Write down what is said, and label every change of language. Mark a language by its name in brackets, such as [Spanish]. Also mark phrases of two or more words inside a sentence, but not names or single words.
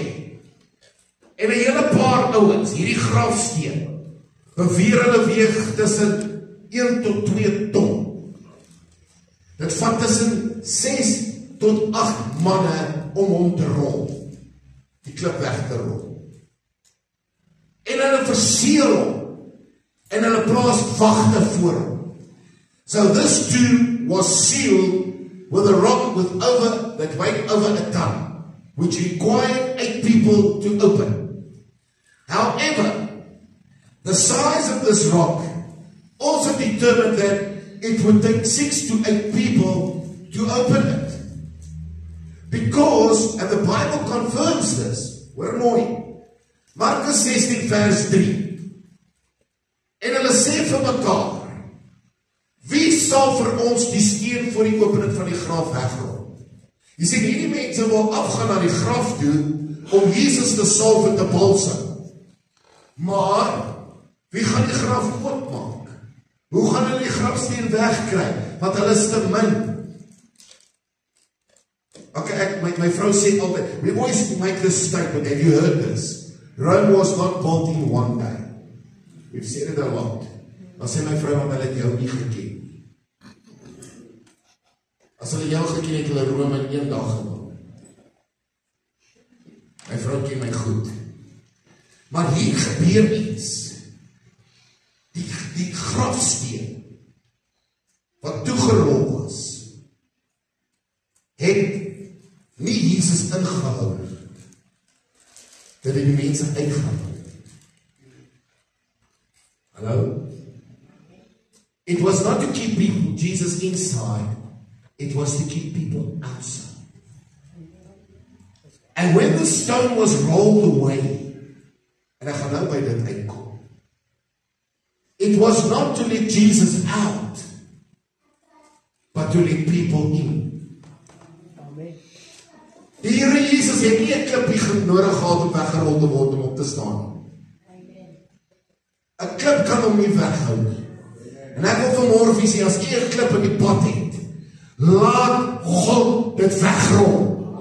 [Afrikaans] En 'n hele paar ouens, hierdie grafsteen, beweer hulle weeg tussen 1 tot 2 ton. Dit vat tussen 6 tot 8 manne om hom te rol, die klip weg te rol. En hulle verseël hom, en hulle plaas wagte voor hom. [English] So this tomb was sealed with a rock that weighed over a ton, which required 8 people to open. However, the size of this rock also determined that it would take 6 to 8 people to open it. Because, and the Bible confirms this, [Afrikaans] hoor mooi, Markus 16 vers 3, en hulle sê vir mekaar, wie sal vir ons die steen voor die opening van die graf wegrol? Jy sê, hierdie mense wil afgaan na die graf toe, om Jesus te salf en te balsam. Maar, wie gaan die graf oopmaak? Hoe gaan hulle die grafsteen wegkry? Want hulle is te min. Okay, my vrou sê altyd, [English] we always make this statement, have you heard this? Rome was not built in one day. We've said it a lot. [Afrikaans] Dan sê my vrou, want hulle het jou nie geken. As hulle jou geken het, hulle Rome in 1 dag gebou. My vrou ken my goed. Maar hier gebeur iets. Die grafsteen wat toegerol was, het nie Jesus ingehou. Dit het die mense uitgehou. Hallo? [English] It was not to keep people, Jesus inside, it was to keep people outside. And when the stone was rolled away, [Afrikaans] en ek gaan nou by dit uitkom, [English] it was not to let Jesus out, but to let people in. [Afrikaans] Die Here Jesus het nie 'n klippie nodig gehad om weggerol te word om op te staan. 'n Klip kan hom nie weghou nie. En ek wil vanmôre vir sê, as jy 'n klip in die pad het, laat God dit wegrol.